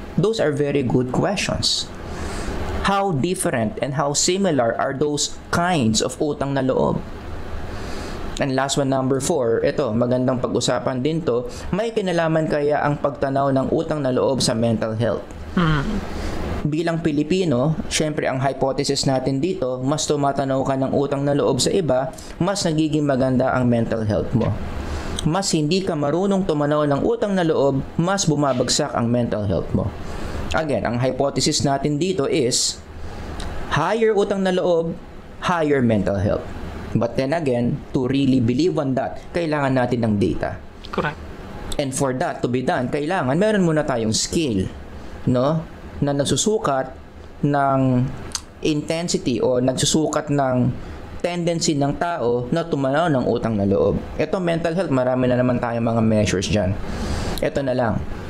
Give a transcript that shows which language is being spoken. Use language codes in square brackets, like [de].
[en] Those are very good questions. How different and how similar are those kinds of utang na loob? [tl] And last one, number 4, ito, magandang pag-usapan din to, may kinalaman kaya ang pagtanaw ng utang na loob sa mental health? Bilang Pilipino, syempre ang hypothesis natin dito, mas tumatanaw ka ng utang na loob sa iba, mas nagiging maganda ang mental health mo. Mas hindi ka marunong tumanaw ng utang na loob, mas bumabagsak ang mental health mo. Again, ang hypothesis natin dito is higher utang na loob, higher mental health. [en] But then again, to really believe on that, [tl] kailangan natin ng data. [en] Correct. [tl] And for that to be done, kailangan meron muna tayong skill, na nagsusukat ng intensity o nagsusukat ng tendency ng tao na tumanaw ng utang na loob. Ito, mental health, marami na naman tayong mga measures dyan. Ito na lang.